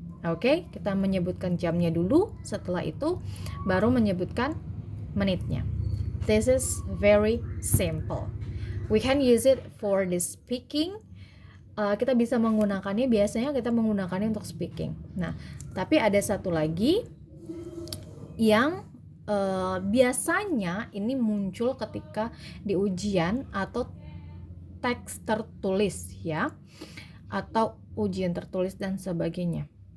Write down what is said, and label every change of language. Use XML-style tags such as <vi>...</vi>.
<id>Oke, kita menyebutkan jamnya dulu, setelah itu baru menyebutkan menitnya.</id> <en>This is very simple. We can use it for the speaking.</en> <id>Kita bisa menggunakannya, biasanya kita menggunakannya untuk speaking. Nah, tapi ada satu lagi yang biasanya ini muncul ketika di ujian atau teks tertulis ya, atau ujian tertulis dan sebagainya.</id>